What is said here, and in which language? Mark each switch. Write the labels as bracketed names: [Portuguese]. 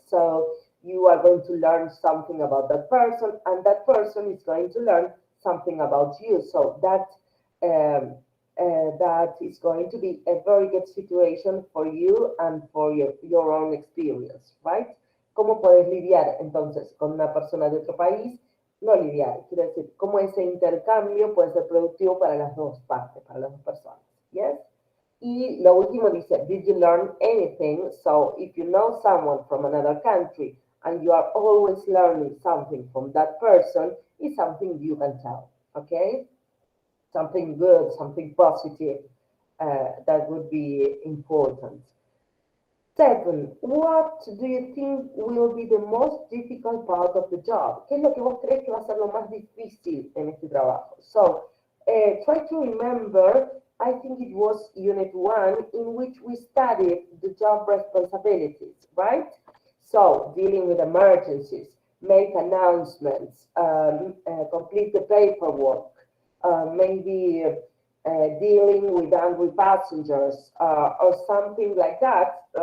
[English] So you are going to learn something about that person, and that person is going to learn something about you. So um, that is going to be a very good situation for you and for your own experience, right? [Spanish] ¿Cómo puedes lidiar entonces con una persona de otro país? No lidiar, quiero decir, cómo ese intercambio puede ser productivo para las dos partes, para las dos personas. [English] Yes? [Spanish] Y lo último dice, [English] did you learn anything? So if you know someone from another country and you are always learning something from that person, it's something you can tell, okay? Something good, something positive, that would be important. 7. What do you think will be the most difficult part of the job? [Spanish] ¿Qué es lo que vos crees que va a ser lo más difícil en este trabajo? [English] So, try to remember, I think it was Unit 1, in which we studied the job responsibilities, right? So, dealing with emergencies, make announcements, complete the paperwork, maybe dealing with angry passengers, or something like that.